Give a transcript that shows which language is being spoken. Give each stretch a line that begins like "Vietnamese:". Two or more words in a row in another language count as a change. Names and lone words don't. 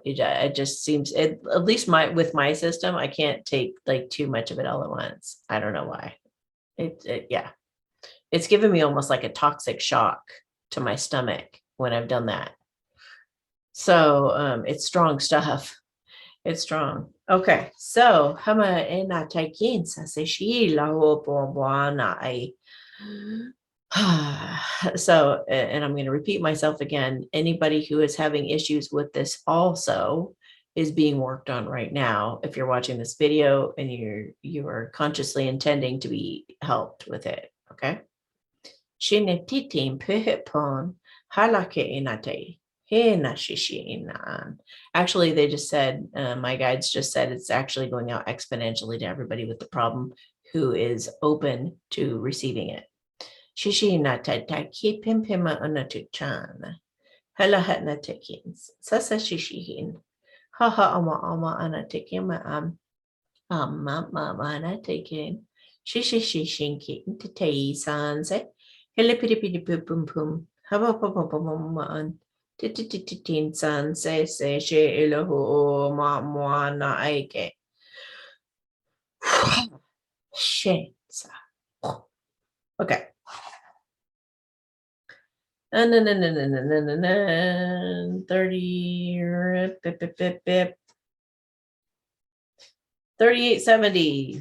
English: It just seems, at least with my system, I can't take like too much of it all at once. I don't know why. Yeah. It's given me almost like a toxic shock to my stomach when I've done that. So it's strong stuff. It's strong. Okay. So hama ena taikin sa se shi la ho po I so, and I'm going to repeat myself again, anybody who is having issues with this also is being worked on right now. If you're watching this video and you are consciously intending to be helped with it. Okay. Actually, they just said, my guides just said it's actually going out exponentially to everybody with the problem who is open to receiving it. Shishina tataki pimpima anatuchan. Hela hatna tekins. Sasa shishihin. Haha ama anatekima mama anatekin. Shishishinki intatei sanse. Hela pidi pum pum. Haba papa mama an. Tititin san se she ilahu ma moana aike. She sa. Okay. And then 30 3870.